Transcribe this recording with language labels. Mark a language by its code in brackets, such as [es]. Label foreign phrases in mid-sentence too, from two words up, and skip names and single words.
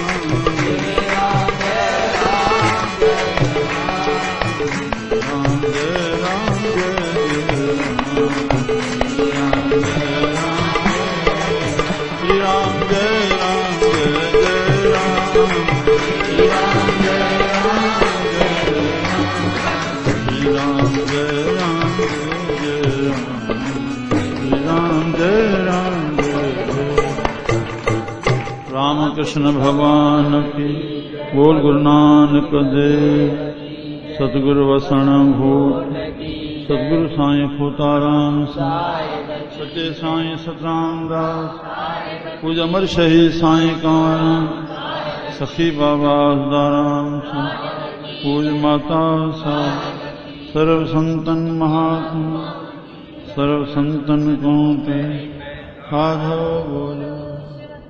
[hi] राम जय राम जय श्री राम जय राम जय जय राम, श्री राम जय राम जय राम, श्री राम जय राम जय जय। राम कृष्ण भगवान की बोल, गुरु नानक देव सतगुरु वसण भूत, सतगुरु साईं खोताराम सच्चे साईं सतराम दास, पूज अमर शहीद साईं कांवराम, सखी बाबा दाराम, पूज माता सा, सर्व संतन महात्मा, सर्व संतन को पे साधो बोलो।